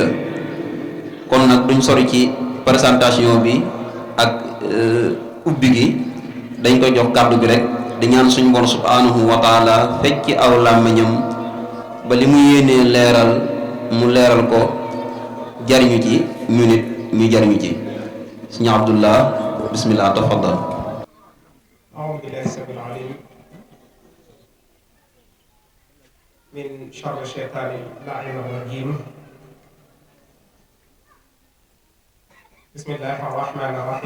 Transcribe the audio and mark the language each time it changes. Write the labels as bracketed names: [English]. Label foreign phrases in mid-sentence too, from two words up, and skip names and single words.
[Wolof] kon nag duñ sori ci présentation bi ak ubbi gi, dañ koy jox kàddu bi rek di ñaan suñu borom [Arabic] سبحانه وتعالى [Wolof] fecc aw làmmiñam ba li mu yéenee leeral mu leeral ko, jariñu ci ñu nit ñu jariñu ci. [Arabic] Sëñ Abdullah بسم الله تفضل. أعوذ بالله السميع العليم من شر الشيطان اللعين الرجيم. بسم الله الرحمن الرحيم.